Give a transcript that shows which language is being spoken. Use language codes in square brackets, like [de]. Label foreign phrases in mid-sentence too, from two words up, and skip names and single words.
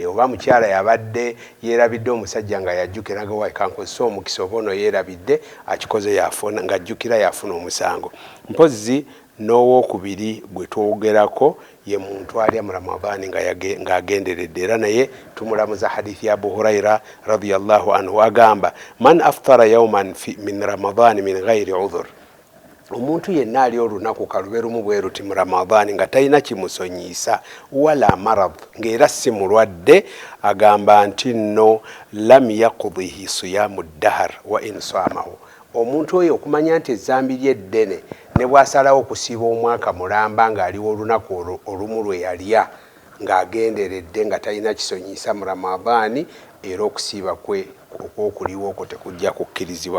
[lg] Oba mukyala yabadde yeerabidde omusajja nga yajjukira nga waayi kankozesa omukisa oba ono yeerabidde akikoze yafuna nga ajjukira yafuna omusango. Mpozzi n'owookubiri gwe twogerako ye muntu alya mu Ramadaani ng'agenderedde era naye tumulamuza hadithi ya Abu Huraira [ar] رضي الله عنه [lg] agamba [ar] من أفطر يوما من رمضان من غير عذر. [lg] Omuntu yenna ali olunaku kalube lumu bwe ruti mu Ramadaani nga talina kimusonyiisa [ar] ولا مرض [lg] ng'era si mulwadde, agamba nti nno [ar] لم يقضه صيام الدهر وإن صامه. [lg] Omuntu oyo okumanya nti ezzambi lye ddene ne bw'asalawo okusiiba omwaka mulamba ng'aliwo olunaku olumu lwe yalya ng'agenderedde nga talina kisonyiisa mu Ramadaani, era okusiiba kwe okwokuliwo okwo tekujja kukkirizibwa.